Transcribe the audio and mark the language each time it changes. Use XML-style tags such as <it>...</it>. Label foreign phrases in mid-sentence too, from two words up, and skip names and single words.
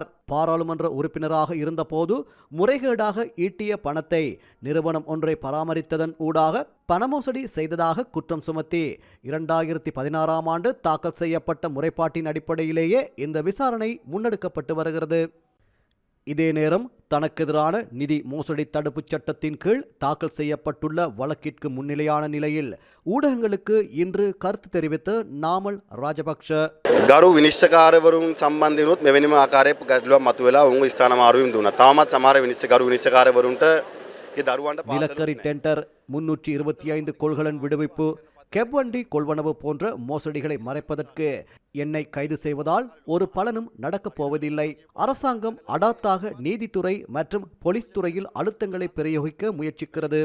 <ta>பாராளுமன்ற உறுப்பினராக இருந்தபோது முறைகேடாக ஈட்டிய பணத்தை நிறுவனம் ஒன்றை பராமரித்ததன் ஊடாக பணமோசடி செய்ததாக குற்றம் சுமத்தி 2016 ஆண்டு தாக்கல் செய்யப்பட்ட முறைப்பாட்டின் அடிப்படையிலேயே இந்த விசாரணை முன்னெடுக்கப்பட்டு வருகிறது. இதே நேரம் தனக்கு எதிரான நிதி மோசடி தடுப்புச் சட்டத்தின் கீழ் தாக்கல் செய்யப்பட்டுள்ள வழக்கிற்கு முன்னிலையான நிலையில் ஊடகங்களுக்கு இன்று கருத்து தெரிவித்த நாமல் ராஜபக்ஷ</ta> <si>ගරු විනිශ්චයකාරවරුන් සම්බන්ධනොත් මෙවැනිම ආකාරයක ගැටලුවක් මතුවලා උන් ස්ථාන මාරුවීම් දුන්නා. තාමත් සමහර ගරු විනිශ්චයකාරවරුන්ට ඒ දරුවන්ට</si> <ta>நிலக்கரி டெண்டர் 325 கொள்கலன் விடுவிப்பு, கெப்வண்டி கொள்வனவு போன்ற மோசடிகளை மறைப்பதற்கு என்னை கைது செய்வதால் ஒரு பலனும் நடக்கப் போவதில்லை. அரசாங்கம் அடாத்தாக நீதித்துறை மற்றும் போலீஸ் துறையில் அழுத்தங்களை பிரயோகிக்க முயற்சிக்கிறது.</ta>